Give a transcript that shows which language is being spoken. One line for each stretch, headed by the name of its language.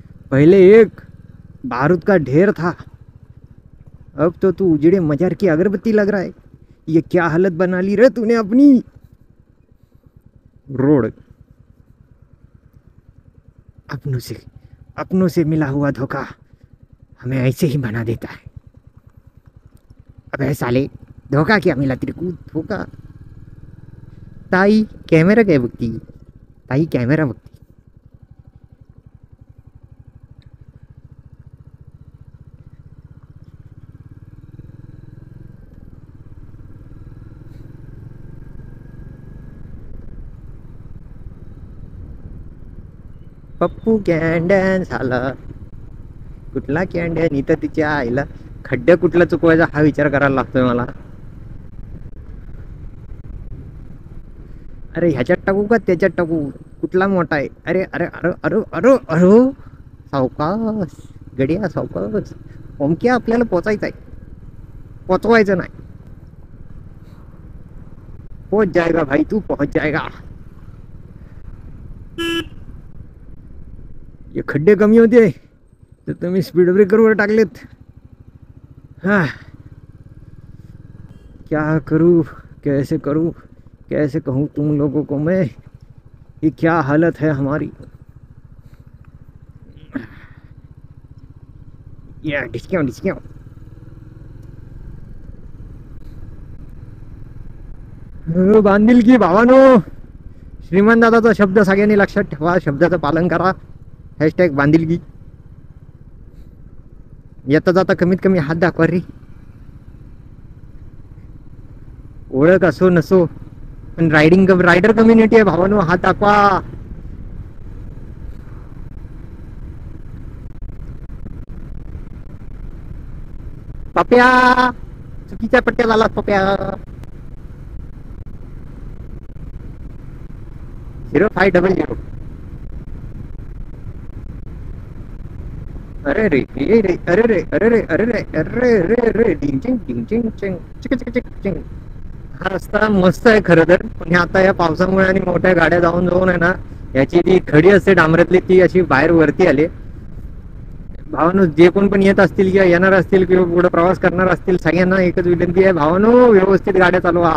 Hindi: पहले एक बारूद का ढेर था, अब तो तू उजड़े मजार की अगरबत्ती लग रहा है. ये क्या हालत बना ली रे तूने अपनी. रोड अपनों से मिला हुआ धोखा हमें ऐसे ही बना देता है. अबे साले, धोखा क्या मिला तेरे को, धोखा.
Marathi: ताई कॅमेरा काय बघती, ताई कॅमेरा बघती. पप्पू कॅन्डन झाला. कुठला कॅन्डन, इथं तिच्या आईला खड्डे कुठला चुकवायचा हा विचार करायला लागतोय मला. अरे ह्याच्यात टाकू का त्याच्यात टाकू, कुठला मोठा आहे. अरे अरे अरे अरे अरे अरे, सावकाश गडिया सावकाश. ओमक्या आपल्याला पोचायचं आहे, पोचवायचं नाही.
Hindi: पोच जाएगा भाई, तू पहुंच जाएगा.
Marathi: ये खड्डे कमी होते तर तुम्ही स्पीड ब्रेकरवर टाकलेत.
Hindi: हाँ, क्या करूँ, कैसे करूँ, कैसे कहूँ तुम लोगों को मैं, ये क्या हालत है हमारी.
Marathi: या डिस्काउंट डिस्काउंट. बांधिलकी भावानो, श्रीमान दादाचा शब्द सगळ्यांनी लक्षात ठेवा, शब्दाचं पालन करा. हॅशटॅग बांधिलकी. येता जाता कमीत कमी हात दाखवा रे. ओळख असो नसो पण रायडर कम्युनिटी आहे भावानो, हात दाखवा. पप्या चुकीच्या पट्ट्याला आलात पप्या. 0500. अरे रे अरे रे अरे रे अरे रे अरे रे अरे रे रे डिंग चिंग डिंग चिंग चिंग चिक चिक चिक चिंग. हा रस्ता मस्त आहे खरं तर, पण आता या पावसामुळे आणि मोठ्या गाड्या जाऊन जाऊन आहे ना, याची ती खडी असते डांबरातली ती अशी बाहेर वरती आली. भावानो, जे कोण पण येत असतील किंवा येणार असतील किंवा पुढे प्रवास करणार असतील, सगळ्यांना एकच विनंती आहे भावानो, व्यवस्थित गाड्या चालवा.